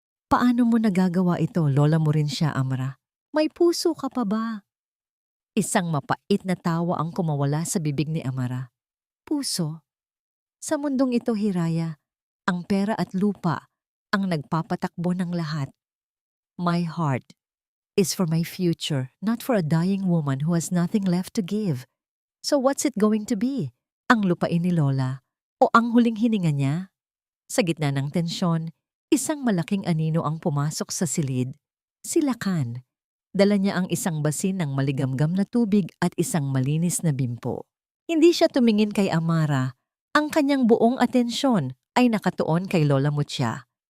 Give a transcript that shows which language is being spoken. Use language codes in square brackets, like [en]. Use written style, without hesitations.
[tl] Paano mo nagagawa ito? Lola mo rin siya, Amara. May puso ka pa ba? Isang mapait na tawa ang kumawala sa bibig ni Amara. Puso? Sa mundong ito, Hiraya, ang pera at lupa ang nagpapatakbo ng lahat. [en] My heart is for my future, not for a dying woman who has nothing left to give. So what's it going to be? [tl] Ang lupain ni Lola o ang huling hininga niya? Sa gitna ng tensyon, isang malaking anino ang pumasok sa silid. Si Lakan. Dala niya ang isang basin ng maligamgam na tubig at isang malinis na bimpo. Hindi siya tumingin kay Amara. Ang kanyang buong atensyon ay nakatuon kay Lola Mutia.